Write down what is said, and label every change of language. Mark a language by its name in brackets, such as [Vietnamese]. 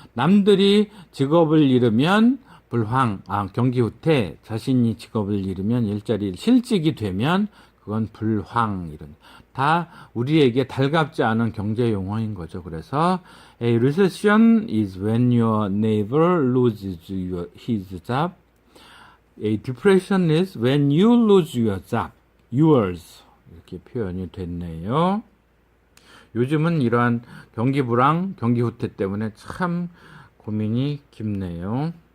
[Korean] 남들이 직업을 잃으면 불황, 경기 후퇴, 자신이 직업을 잃으면 실직이 되면 그건 불황 이런 다 우리에게 달갑지 않은 경제 용어인 거죠. 그래서 [English] a recession is when your neighbor loses his job. A depression is when you lose your job. yours. [Korean] 이렇게 표현이 됐네요. 요즘은 이러한 경기 불황, 경기 후퇴 때문에 참 고민이 깊네요.